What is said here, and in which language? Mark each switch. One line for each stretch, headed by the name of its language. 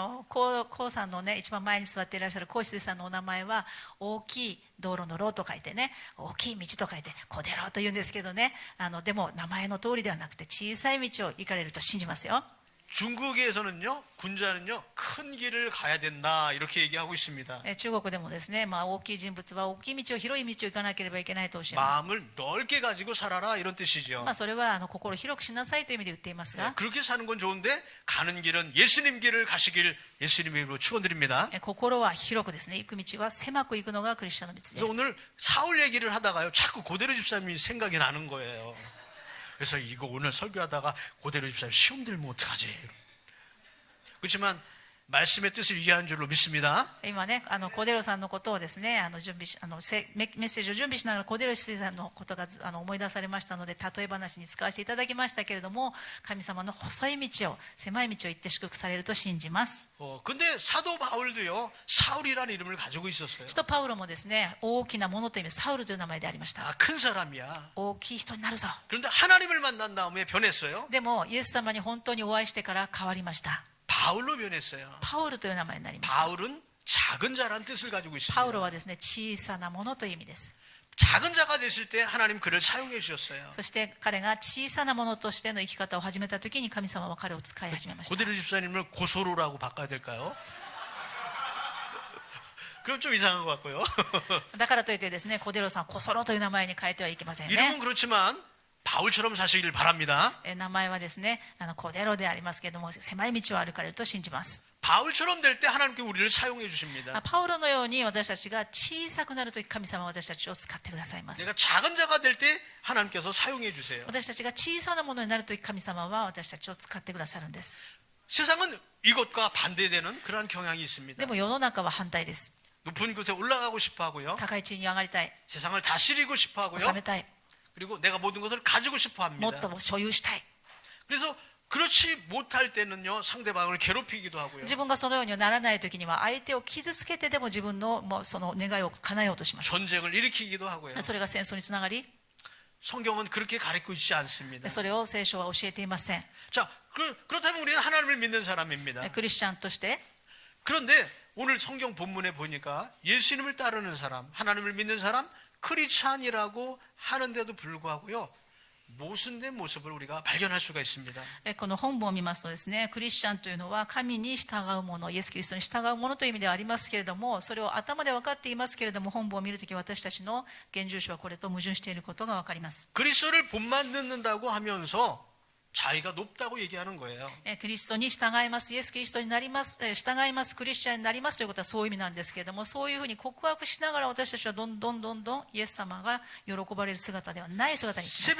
Japanese: コウさんのね、一番前に座っていらっしゃるコウシスさんのお名前は大きい道路の路と書いてね、大きい道と書いてコデロと言うんですけどね、でも名前の通りではなくて小さい道を行かれると信じますよ。
Korean: 중국에서는요 군자는요 큰 길을 가야 된다 이렇게 얘기하고 있습니다.
Japanese: 中国でもですね、大きい人物は大きい道を、広い道を行かなければいけないとおっしゃいます。
Korean: 마음을 넓게 가지고 살아라 이런 뜻이죠.
Japanese: それは心広くしなさいという意味で言っていますが、
Korean: 그렇게 사는 건 좋은데 가는 길은 예수님 길을 가시길 예수님의 이름으로 축원드립니다.
Japanese: 心は広くですね、行く道は狭く行くのがクリスチャンの道です。
Korean: 그래서 오늘 사울 얘기를 하다가요 자꾸 고대로 집사님이 생각이 나는 거예요. 그래서 이거 오늘 설교하다가 고대로 집사님 시험 들면 어떡하지? 그렇지만 말씀의 뜻을 이해한 줄로 믿습니다.
Japanese: 今ね、コデロさんのことをですね、準備しメッセージを準備しながらコデロさんのことが思い出されましたので、例え話に使わせていただきましたけれども、神様の細い道を、狭い道を行って祝福されると信じます。
Korean: 근데 사도 바울도요 사울이라는 이름을 가지고 있었어요.
Japanese: 使徒パウロもですね、大きなものという意味、サウルという名前でありました。
Korean: 큰 사람이야.
Japanese: 大きい人になるぞ。
Korean: 그런데 하나님을 만난 다음에 변했어요.
Japanese: でもイエス様に本当にお会いしてから変わりました。
Korean: 바울로 변했어요.
Japanese: パウルという名前になりました。
Korean: 바울은 작은 자란 뜻을 가지고
Japanese: パウロ
Korean: 있습니다.
Japanese: はですね、小さなものという意味です。
Korean: 작은 자가 됐을 때 하나님 그를 사용해 주셨어요.
Japanese: そして彼が小さなものとしての生き方を始めた時に神様は彼を使い始めました。
Korean: 고대로 집사님을 고소로라고 바꿔야 될까요? 그럼 좀 이상한 것 같고요.
Japanese: だからといってですね、コデロさんをコソロという名前に変えてはいけません
Korean: 이름은
Japanese: ね。
Korean: 그렇지만 바울처럼 사시길 바랍니다.
Japanese: 名前はですね、コデロでありますけれども、狭い道を歩かれると信じます。
Korean: 바울처럼 될 때 하나님께 우리를 사용해 주십니다.
Japanese: パウロのように私たちが小さくなるとき、神様は私たちを使ってくださいます。
Korean: 내가 작은 자가 될 때 하나님께서 사용해 주세요.
Japanese: 私たちが小さなものになるとき、神様は私たちを使ってくださるんです。
Korean: 세상은 이것과 반대되는 그러한 경향이 있습니다.
Japanese: でも世の中は反対です。
Korean: 높은 곳에 올라가고 싶어 하고요.
Japanese: 高い地位に上がりたい、
Korean: 세상을 다스리고 싶어 하고요.
Japanese: 治めたい、
Korean: 그리고 내가 모든 것을 가지고 싶어
Japanese: もっ
Korean: 합니다.
Japanese: と所有したい。
Korean: 그래서 그렇지 못할 때는요, 상대방을 괴롭히기도 하고요.
Japanese: 自分がそのようにはならない時には相手を傷つけてでも自分のもうその願いを叶えようとします。
Korean: 전쟁을 일으키기도 하고요.
Japanese: それが戦争につながり、
Korean: 성경은 그렇게 가르치고 있지 않습니다.
Japanese: それを聖書は教えていません。
Korean: 자, 그렇다면 우리는 하나님을 믿는 사람입니다.
Japanese: クリスチャンとして、
Korean: 그런데 오늘 성경 본문에 보니까 예수님을 따르는 사람, 하나님을 믿는 사람, 크리스찬이라고 하는데도 불구하고요, 모순된 모습을 우리가 발견할 수가 있습니다.
Japanese: この本文を見ますとですね、クリスチャンというのは神に従うもの、イエス・キリストに従うものという意味ではありますけれども、それを頭で分かっていますけれども、本文を見るとき私たちの現住所はこれと矛盾していることが分かります。
Korean: 그리스도를 본만 듣는다고 하면서 자기가 높다고 얘기하는 거예요.
Japanese: キリストに従います、イエス・キリストになります、従います、クリスチャンになりますということはそういう意味なんですけれども、そういうふうに告白しながら私たちはどんどんイエス様が喜ばれる姿ではない姿にします。